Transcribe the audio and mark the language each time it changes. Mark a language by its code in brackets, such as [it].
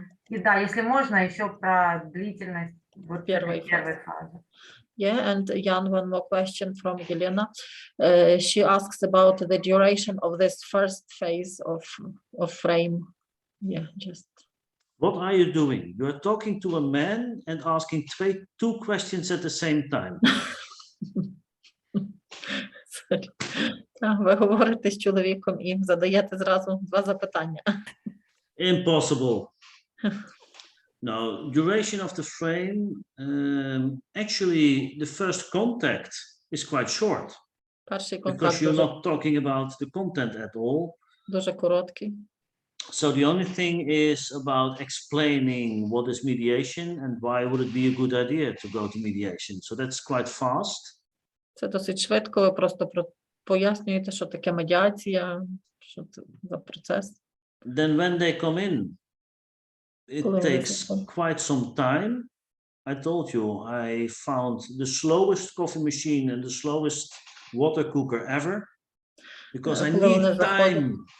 [ru] И да, если можно, еще про длительность первой фазы. [en] Yeah, and Jan, one more question from Yelena. She asks about the duration of this first phase of frame. Yeah, just. What are you doing? You are talking to a man and asking 2 questions at the same time. [uk] Ви говорите з чоловіком і задаєте зразу 2 запитання. [en] Impossible. No, duration of the frame, actually the first contact is quite short. [uk] Перший [en] Because [uk] контакт [en] you're not talking about the content at all. [uk] дуже короткий. [en] So the only thing is about explaining what is mediation and why would it be a good idea to go to mediation. So that's quite fast. [uk] Це досить швидко, ви просто пояснюєте, що таке медіація, що це за процес. [en] Then when they come in, it takes quite some time. I told you I found the slowest coffee machine and the slowest water cooker ever because I need time.